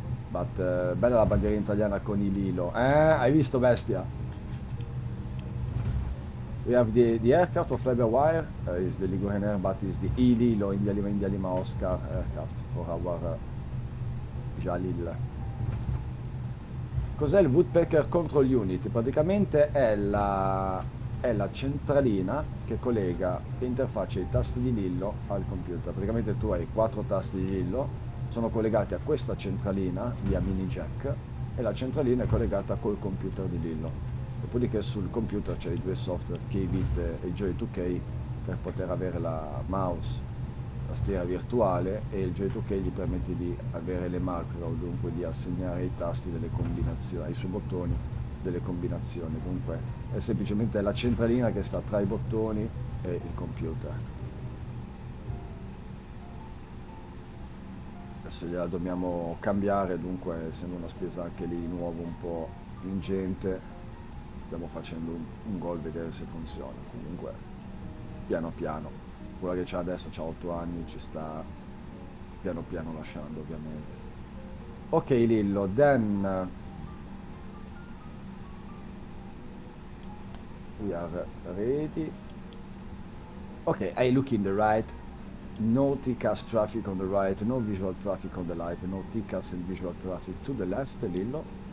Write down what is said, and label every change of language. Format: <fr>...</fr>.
<it>But bella la bandiera italiana con i Lilo. Hai visto, bestia?</it> <en>We have the aircraft of Flyberwire, is the Ligurian Air, but is the Lilo India Lima Oscar aircraft for our Jalil.</en> <it>Cos'è il Woodpecker Control Unit? Praticamente è la centralina che collega e interfaccia i tasti di Lillo al computer. Praticamente tu hai 4 tasti di Lillo, sono collegati a questa centralina via mini jack, e la centralina è collegata col computer di Lillo. Dopodiché sul computer c'è i 2 software, KBit e Joy2K, per poter avere la mouse, tastiera virtuale, e il Joy2K gli permette di avere le macro, dunque di assegnare ai tasti delle combinazioni, ai suoi bottoni delle combinazioni. Dunque è semplicemente la centralina che sta tra i bottoni e il computer. Adesso gliela dobbiamo cambiare, dunque essendo una spesa anche lì nuovo un po' ingente, stiamo facendo un gol, vedere se funziona. Comunque piano piano, quella che c'ha adesso c'ha 8 anni, ci sta piano piano lasciando, ovviamente.</it> <en>Ok Lillo, then we are ready. Okay, I look in the right, no TCAS traffic on the right, no visual traffic on the right, no TCAS and visual traffic to the left, Lillo.</en>